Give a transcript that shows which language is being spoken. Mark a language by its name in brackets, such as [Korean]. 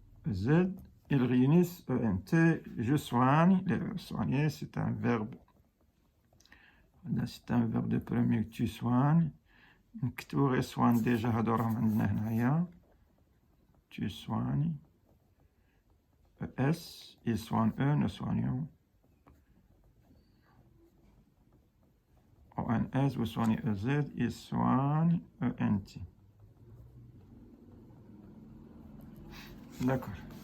[French] Z, ils réunissent ENT, je soigne, le verbe soigner, c'est un verbe de premier que tu soignes. [Arabic] نكتبو [French] soigne déjà [Arabic] هادو عندنا هنايا. [French] Tu soignes. ES, ils soignent eux, nous soignons. ONS, vous soignez EZ, ils soignent ENT. D'accord.